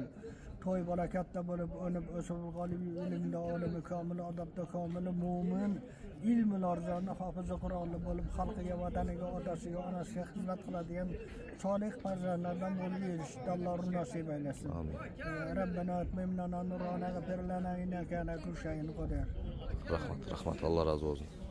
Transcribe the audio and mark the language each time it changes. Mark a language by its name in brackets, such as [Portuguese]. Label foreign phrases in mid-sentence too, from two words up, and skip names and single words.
[Uzbek] To'y barakatda bo'lib, o'nib o'sib g'olibi ilmda olimi komil, odobda komil, mo'min, ilmi lorzoni, hofizi Qur'onni bo'lib, xalqiga, vataniga, otasiga, onasiga xizmat qiladigan solih farzandlardan bo'lib yetishni Alloh nasib aylasin. Amin. [Arabic] ربنا أتمم لنا نورنا واغفر لنا إنك على كل شيء قدير. [Uzbek] Rahmat. [Turkish] Allah razı olsun.